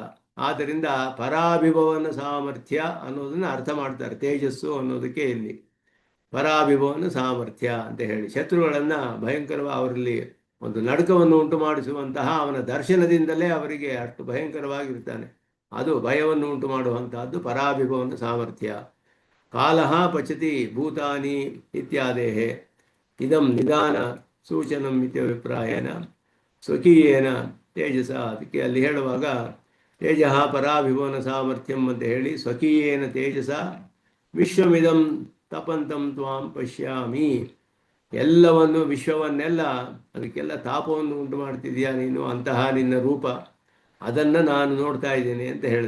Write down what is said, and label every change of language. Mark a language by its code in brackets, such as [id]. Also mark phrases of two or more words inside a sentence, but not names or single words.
[kn] ಆದ್ದರಿಂದ ಪರಾಭಿಭವನ ಸಾಮರ್ಥ್ಯ ಅನ್ನೋದನ್ನು ಅರ್ಥ ಮಾಡ್ತಾರೆ ತೇಜಸ್ಸು ಅನ್ನೋದಕ್ಕೆ. ಇಲ್ಲಿ ಪರಾಭಿಭವನ ಸಾಮರ್ಥ್ಯ ಅಂತ ಹೇಳಿ ಶತ್ರುಗಳನ್ನು ಭಯಂಕರವಾಗಿ ಅವರಲ್ಲಿ ಒಂದು ನಡುಕವನ್ನು ಉಂಟು ಮಾಡಿಸುವಂತಹ ಅವನ ದರ್ಶನದಿಂದಲೇ ಅವರಿಗೆ ಅಷ್ಟು ಭಯಂಕರವಾಗಿರ್ತಾನೆ. ಅದು ಭಯವನ್ನು ಉಂಟು ಮಾಡುವಂತಹದ್ದು ಪರಾಭಿಭವನ ಸಾಮರ್ಥ್ಯ. [sa] ಕಾಲಃ ಪಚತಿ ಭೂತಾನಿ ಇತ್ಯಾದೇಹ ಇದಂ ನಿಧಾನ ಸೂಚನಂ ಇತ್ಯಭಿಪ್ರಾಯನ ಸ್ವಕೀಯೇನ ತೇಜಸ. [kn] ಅದಕ್ಕೆ ಅಲ್ಲಿ ಹೇಳುವಾಗ [sa] ತೇಜ ಪರಾಭಿಭವನ ಸಾಮರ್ಥ್ಯಂ [kn] ಅಂತ ಹೇಳಿ [sa] ಸ್ವಕೀಯೇನ ತೇಜಸ ವಿಶ್ವಮಿದಂ ತಪಂತಂ ತ್ವಾಂ ಪಶ್ಯಾಮಿ. [kn] ಎಲ್ಲವನ್ನು ವಿಶ್ವವನ್ನೆಲ್ಲ ಅದಕ್ಕೆಲ್ಲ ತಾಪವನ್ನು ಉಂಟು ಮಾಡ್ತಿದ್ಯಾ ನೀನು, ಅಂತಹ ನಿನ್ನ ರೂಪ ಅದನ್ನು ನಾನು ನೋಡ್ತಾ ಇದ್ದೇನೆ ಅಂತ ಹೇಳ್ದ.